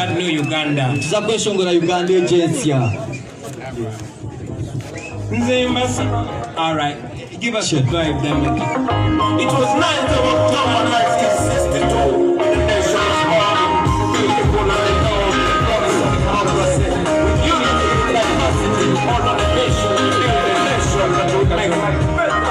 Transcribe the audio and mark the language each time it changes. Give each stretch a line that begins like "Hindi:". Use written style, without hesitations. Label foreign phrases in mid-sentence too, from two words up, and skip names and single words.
English: that new Uganda.
Nyankole: tuza kweshongora Uganda egyensya.
English: All right, give us the vibe then. It was 9th of October 1962 when the nation was born. Beautiful and the love, the promise of democracy. With unity and diversity, all of the nation, we build a nation that will make life better.